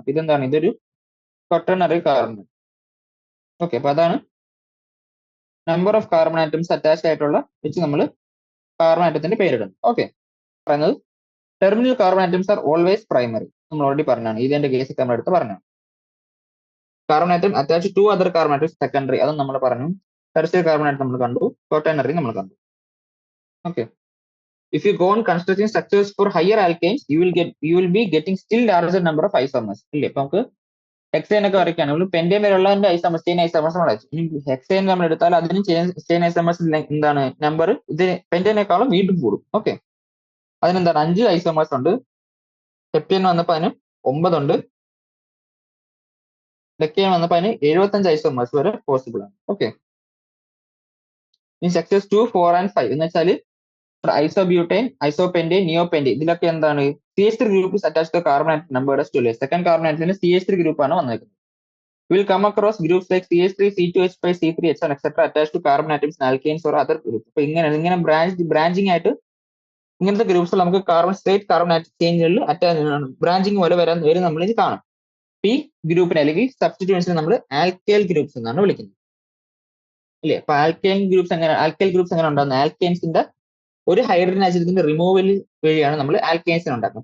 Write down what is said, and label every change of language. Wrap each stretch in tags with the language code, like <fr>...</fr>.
<ml>അപ്പൊ ഇതെന്താണ് ഇതൊരു ക്വട്ടർണറി കാർബൺ. ഓക്കെ, അപ്പൊ അതാണ് number of carbon atoms attached ആയിട്ടുള്ള വെച്ച് നമ്മൾ കാർബൺ ആറ്റത്തിന്റെ പേരിടുന്നു.</ml> <en>Okay, പറയുന്നത് terminal carbon atoms are always primary.</en> <ml>നമ്മൾ ഓൾറെഡി പറഞ്ഞാണ് ഇതിന്റെ കേസ് നമ്മൾ എടുത്ത് പറഞ്ഞു.</ml> <en>carbon atom attach to other carbon atoms secondary,</en> <ml>അതും നമ്മൾ പറഞ്ഞു. ടെർഷ്യറി കാർബൺ ആറ്റം നമ്മൾ കണ്ടു, ക്വട്ടർണറി നമ്മൾ കണ്ടു.</ml> <en>Okay, if you go on constructing structures for higher alkanes, you will be getting still larger number of isomers.</en> <ml>ഇല്ലേ, ഇപ്പൊ നമുക്ക് ഹെക്സേൻ ഒക്കെ വരയ്ക്കുകയാണ്. പെന്റേൻ വരെയുള്ളതിന്റെ ഐസോമേഴ്സ് ചെയിൻ ഐസോമേഴ്സ് നമ്മൾ അയച്ചു. ഇനി ഹെക്സേൻ നമ്മൾ എടുത്താൽ അതിന് ചെയിൻ ഐസോമേഴ്സ് എന്താണ് നമ്പർ ഇത് പെന്റേനേക്കാളും വീണ്ടും കൂടും. ഓക്കെ, അതിനെന്താണ് 5 ഐസോമേഴ്സ് ഉണ്ട്. ഹെപ്റ്റേൻ വന്നപ്പോൾ അതിന് 9 ഉണ്ട്. ഡെക്കേൻ വന്നപ്പോൾ അതിന് 75 ഐസോമേഴ്സ് വരെ പോസിബിൾ ആണ്. ഓക്കെ, ഇനി സെക്ടേഴ്സ് 2, 4 and 5 എന്ന് വെച്ചാൽ ഐസോബ്യൂട്ടൈൻ, ഐസോപെന്റേൻ, നിയോപെന്റേൻ ഇതിലൊക്കെ എന്താണ് CH3 group is attached two carbon atom number second carbon ആറ്റത്തിന് CH3 group ആണ് വന്നിരിക്കുന്നത്.</ml> <en>You will come across groups like CH3, C2H5, C3H1, etc. attached to carbon atoms in alkanes or other groups.</en> <ml>അപ്പൊ ഇങ്ങനെ branching ആയിട്ട് ഇങ്ങനത്തെ groups നമുക്ക് straight carbon atom ചേഞ്ചുകളിൽ branching പോലെ വരും നമ്മൾ ഇത് കാണും. ഈ ഗ്രൂപ്പിനെ അല്ലെങ്കിൽ സബ്സ്റ്റിറ്റ്യൂഷൻസിനെ നമ്മൾ ആൽക്കൈൽ ഗ്രൂപ്പ്സ് എന്നാണ് വിളിക്കുന്നത്. അല്ലേ, അപ്പൊ ആൽക്കൈൽ ഗ്രൂപ്പ്സ് എങ്ങനെ ഉണ്ടാകുന്നത്? ആൽക്കൈൻസിന്റെ ഒരു ഹൈഡ്രജൻ ആറ്റത്തിന്റെ റിമൂവൽ വഴിയാണ് നമ്മൾ ആൽക്കൈൻസിനെ ഉണ്ടാക്കുന്നത്.</ml>